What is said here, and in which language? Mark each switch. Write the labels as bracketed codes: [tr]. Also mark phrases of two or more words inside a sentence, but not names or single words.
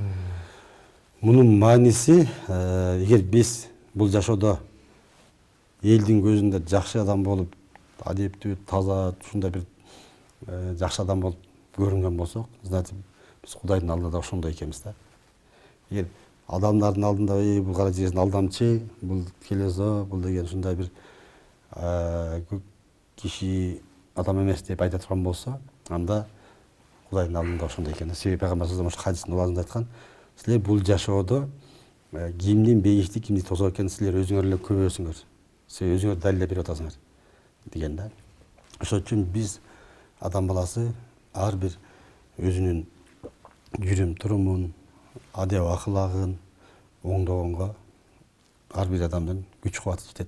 [ky] Мунун мааниси, эгер биз бул жашоодо элдин көзүндө жакшы адам болуп, адептүү, таза, ушундай бир жакшы адам болуп көрүнгөн болсок, значит биз Кудайдын алдында да ошондой экенбиз да. Эгер адамдардын алдында бул кара жердин алдамчы, бул келезо, бул деген ушундай бир киши адам эмес деп айта турган болсо, анда Кудайдын алдында ошондой экен. Себеби пайгамбар [ar] صلى الله عليه وسلم [ky] хадистин убагында айткан, силер бул жашоодо кимдин бейишти, кимдин тозок экенин силер өзүңөр эле көрөсүңөр. Силер өзүңөр далилдеп берип атасыңар. деген да. Ошон үчүн биз адам баласы ар бир өзүнүн жүрүм турумун, адеп акылагын оңдогонго ар бир адамдын күч кубаты жетет.